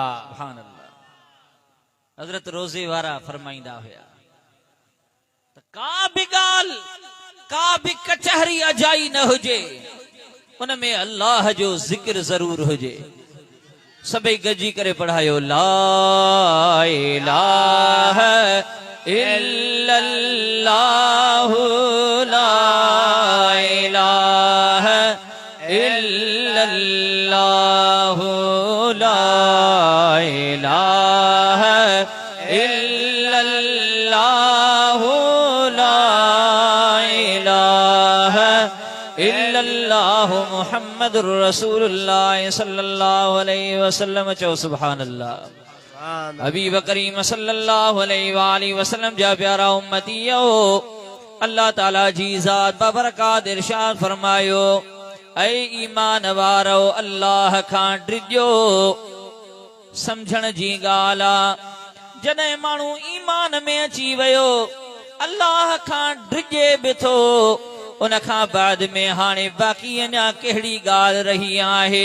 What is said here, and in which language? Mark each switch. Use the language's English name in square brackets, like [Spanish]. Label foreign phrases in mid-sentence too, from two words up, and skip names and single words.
[Arabic] سبحان الله. [Sindhi] हज़रत रोज़े वारा फरमाईंदा हुया त का बि ॻाल्हि, का बि कचहरी अजाई न हुजे, उन में अल्लाह जो ज़िक्र ज़रूर हुजे। सभई गॾिजी करे पढ़ायो, [Arabic] لا إله إلا الله، لا إله إلا الله، لا إله إلا الله، لا إله إلا الله محمد رسول الله صلى الله عليه وسلم. [Sindhi] चओ [Arabic] سبحان الله. [Sindhi] हबीब करीम [Arabic] صلى الله عليه وسلم [Sindhi] जा प्यारा उम्मतियो, अल्लाह ताला जी ज़ात बाबरकात इरशाद फरमायो, ऐ ईमान वारो अल्लाह खां डिॼो। समझण जी ॻाल्हि आहे, जॾहिं माण्हू ईमान में अची वियो, अल्लाह खां डिॼे बि थो, उन खां बाद में हाणे बाक़ी अञा कहिड़ी ॻाल्हि रही आहे।